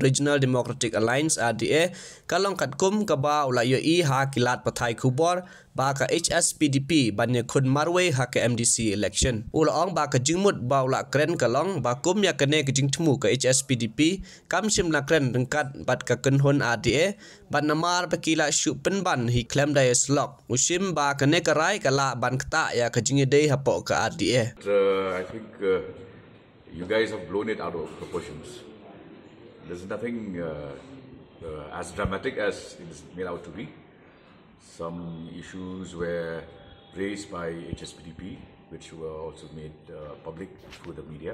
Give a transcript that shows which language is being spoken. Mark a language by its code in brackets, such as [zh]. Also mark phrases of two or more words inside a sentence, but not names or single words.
[kha] Regional Democratic Alliance RDA kalong katkum ke ba ula yoi ha kilat pathai kubor ba ke Hspdp ban ye khun marwe ha ke MDC election ula ong ba ke jingmut ba ula kren kalong ba kum ya kene ke jingthmu ke Hspdp kam sim na kren rengkat bat ke kenhun RDA ban namar bekila syu penban hi claim da slok usim ba kene karai ban Ktah ya ke jingide hapo ke RDA. [en] I think you guys have blown it out of proportions. There's nothing as dramatic as it's made out to be. Some issues were raised by Hspdp, which were also made public through the media.